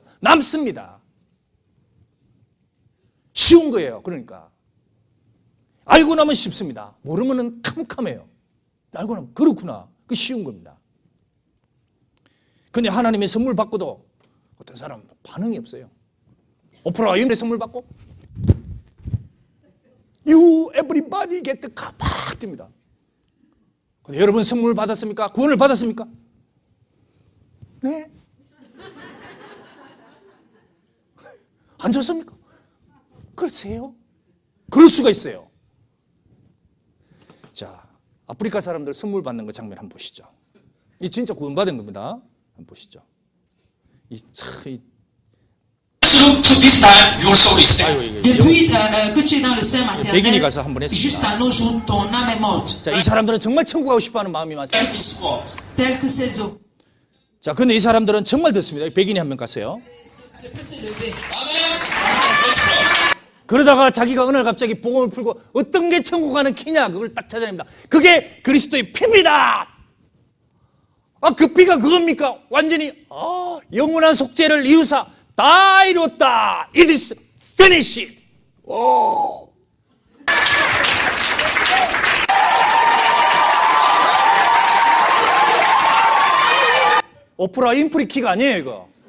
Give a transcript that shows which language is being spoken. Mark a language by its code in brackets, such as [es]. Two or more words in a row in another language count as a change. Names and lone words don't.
[ko] 남습니다. 쉬운 거예요. 그러니까 알고 나면 쉽습니다. 모르면은 캄캄해요. 알고 나면 그렇구나. 그 쉬운 겁니다. 근데 하나님의 선물 받고도 어떤 사람은 반응이 없어요. 오프라 윈프리 선물 받고 [en] You everybody get the car [ko] 막 뜹니다. 근데 여러분 선물 받았습니까? 구원을 받았습니까? 네. 안 좋습니까? 글쎄요. 그럴 수가 있어요. 자, 아프리카 사람들 선물 받는 거 장면 한번 보시죠. 이 진짜 구원받은 겁니다. 한번 보시죠. [en] Look to this time, your soul is dead. [fr] Depuis que tu es dans le sein maternel, [ko] 백인이 가서 한번 [fr] jusqu'à nos jours, ton âme est morte, [ko] 자, 이 사람들은 정말 천국 가고 싶어하는 마음이 많습니다. [en] Dead is what? [fr] tel que ces eaux. [ko] 자, 근데 이 사람들은 정말 듣습니다. 백인이 한 명 갔어요. [fr] Ne peut se lever. [en] Amen. Let's go. [ko] 그러다가 자기가 어느 날 갑자기 복음을 풀고 어떤 게 천국 가는 키냐 그걸 딱 찾아냅니다. 그게 그리스도의 피입니다. 아, 그 피가 그겁니까? 완전히 영원한 속죄를 이루사 다 이뤘다. [en] It is finished. [ko] 오. 오프라 윈프리 키가 아니에요, 이거.